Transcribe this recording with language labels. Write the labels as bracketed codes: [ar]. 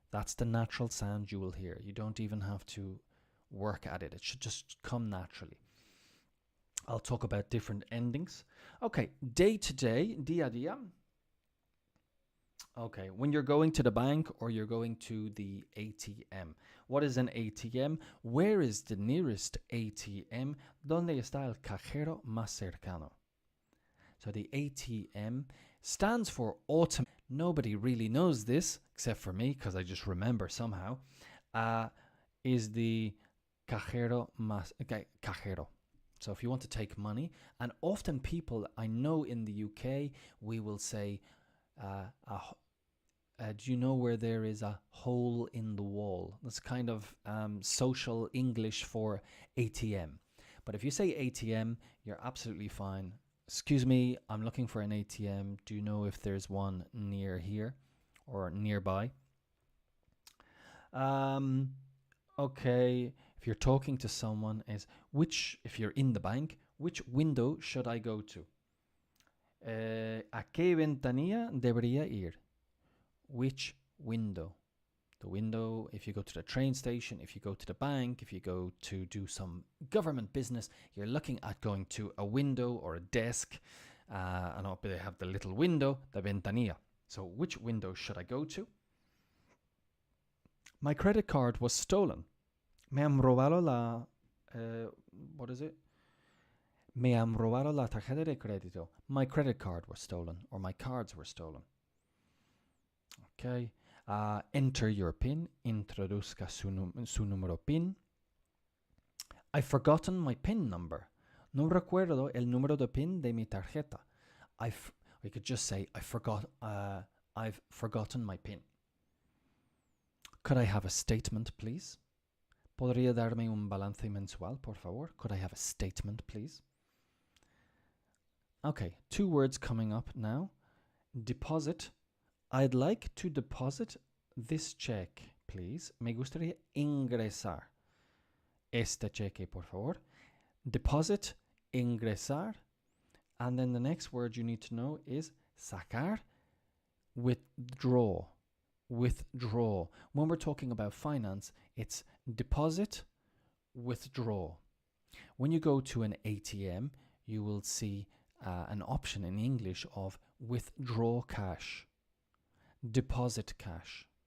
[en] That's the natural sound you will hear. You don't even have to work at it. It should just come naturally. I'll talk about different endings. Okay, day to day, [es] día a día. [en] Okay, when you're going to the bank or you're going to the ATM. What is an ATM? Where is the nearest ATM? [es] ¿Dónde está el cajero más cercano? [en] So the ATM stands for automatic. Nobody really knows this, except for me, because I just remember somehow. Is the cajero más... Okay, cajero. So if you want to take money, and often people, I know in the UK, we will say, do you know where there is a hole in the wall? That's kind of social English for ATM. But if you say ATM, you're absolutely fine. Excuse me, I'm looking for an ATM. Do you know if there's one near here or nearby? Okay, if you're talking to someone, if you're in the bank, which window should I go to? [es] ¿A qué ventanilla debería ir? [en] Which window? The window, if you go to the train station, if you go to the bank, if you go to do some government business, you're looking at going to a window or a desk, and up they have the little window, the ventanilla. So which window should I go to? My credit card was stolen. [es] Me han robado la... what is it? Me han robado la tarjeta de crédito. [en] My credit card was stolen, or my cards were stolen. Okay. Enter your PIN. [es] Introduzca su número PIN. [en] I've forgotten my PIN number. [es] No recuerdo el número de PIN de mi tarjeta. [en] We could just say, I've forgotten my PIN. Could I have a statement, please? [es] ¿Podría darme un balance mensual, por favor? [en] Could I have a statement, please? Okay, 2 words coming up now. Deposit. I'd like to deposit this check, please. [es] Me gustaría ingresar este cheque, por favor. [en] Deposit, ingresar. And then the next word you need to know is sacar, withdraw. Withdraw. When we're talking about finance, it's deposit, withdraw. When you go to an ATM, you will see an option in English of withdraw cash, deposit cash.